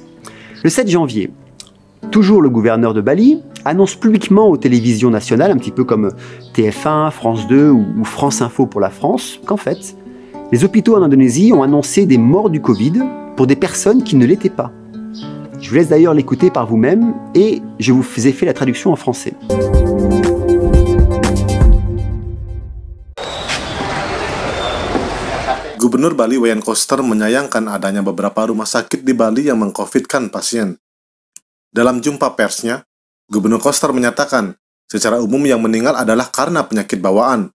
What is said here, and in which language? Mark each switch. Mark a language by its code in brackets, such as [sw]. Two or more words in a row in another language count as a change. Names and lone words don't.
[fr] Le 7 janvier, toujours le gouverneur de Bali annonce publiquement aux télévisions nationales, un petit peu comme TF1, France 2 ou France Info pour la France, qu'en fait, les hôpitaux en Indonésie ont annoncé des morts du Covid pour des personnes qui ne l'étaient pas. Je vous laisse d'ailleurs l'écouter par vous-même et je vous ai fait la traduction en français. [id] Gubernur Bali Wayan Koster menyayangkan adanya beberapa rumah sakit di Bali yang meng-COVID-kan pasien. Dalam jumpa persnya, Gubernur Koster menyatakan, secara umum yang meninggal adalah karena penyakit bawaan.